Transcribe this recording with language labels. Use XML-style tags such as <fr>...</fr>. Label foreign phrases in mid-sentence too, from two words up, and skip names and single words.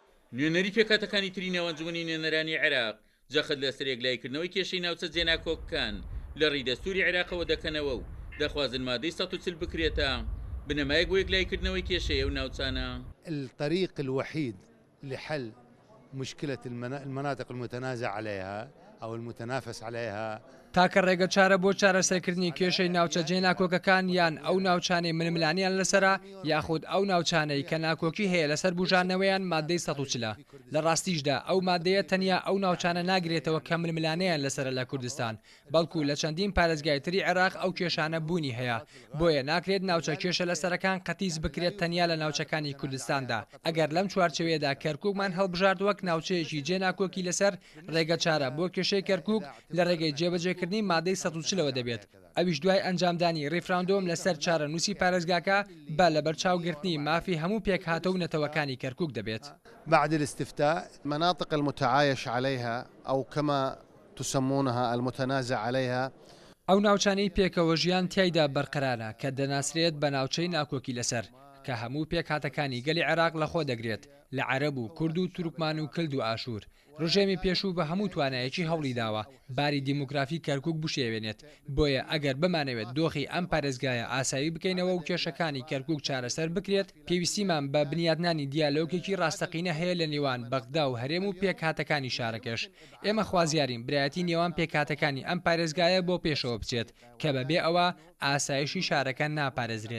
<ckb>نوێنەری پێکاتەکانی تری نێوەنجومنی نوێنەرانی عێراق جەخت لە سەرێک لایکردنەوەی کێشەی ناوچە جێناکۆکەکان لە ڕیدەستوری عێراقەوە دەکەنەوە و دەخوازن مادەی 140 بکرێتە بنەمایەک بۆ یەکلایکردنەوەی کێشەیە و ناوچانە.</ckb> <ar>الطريق الوحيد لحل مشكلة المناطق المتنازع عليها أو المتنافس عليها</ar> <ckb>تاکە ڕێگە چارە بۆ چارەسەرکردنی کێشەی ناوچە جێناکۆکەکان یان ئەو ناوچانەی منملانیان لەسرە یاخود ئەو ناوچانەی کە ناکۆکی هەیە لەسەر بژانەوەیان مادەی 140 لە ڕاستیشدا ئەو مادەیە تەنیا ئەو ناوچانە ناگرێتەوە کە منملانیان لەسرە لە کوردستان بەڵکو لە چەندین پارێزگای تری عێراق ئەو کێشانە بوونی هەیە بۆیە ناکرێت ناوچە کێشە لەسەرەکان قەتیس بکرێت تەنیا لە ناوچەکانی کوردستاندا ئەگەر لەم چوارچەوەیەدا کەرکووکمان هەڵبژارد وەک ناوچەیەکی جێناکۆکی لەسەر ڕێگە چارە بۆ کێشەی کەرکووک لە ڕێگەی جێبەجێکردنی مادەی 140ەوە دەبێت ئەویش دوای ئەنجامدانی ڕێفراندۆم لەسەر چارە نووسی پارێزگاکە بە لە بەرچاوگرتنی مافی هەموو پێک هاتە و نەتەوەکانی کەرکووک دەبێت.</ckb> <ar>بعد الاستفتاء مناطق المتعايش عليها أو كما تسمونها المتنازع عليها</ar> <ckb>ئەو ناوچانەی پێکەوە ژیان تیایدا بەرقەرارە کە دەناسرێت بە ناوچەی ناکۆکی لەسەر کە هەموو پێک هاتەکانی گەلی عێراق لەخۆ دەگرێت لە عەرەب و کورد و تورکمان و کلد و ئاشور ڕژێمی پێشوو بە هەموو توانایەکی هەوڵی داوە باری دیموگرافی کەرکووک بشێوێنێت بۆیە ئەگەر بمانەوێت دۆخی ئەم پارێزگایە ئاسایی بکەینەوە و کێشەکانی کەرکووک چارەسەر بکرێت پێویستیمان بە بنیادنانی دیالۆگێکی ڕاستەقینە هەیە لە نێوان بەغدا و هەرێم و پێک هاتەکانی شارەکەش ئێمە خوازیارین برایەتی نێوان پێک هاتەکانی ئەم پارێزگایە بۆ پێشەوە بچێت کە بەبێ ئەوە ئاسایشی شارەکە ناپارێزرێت.</ckb>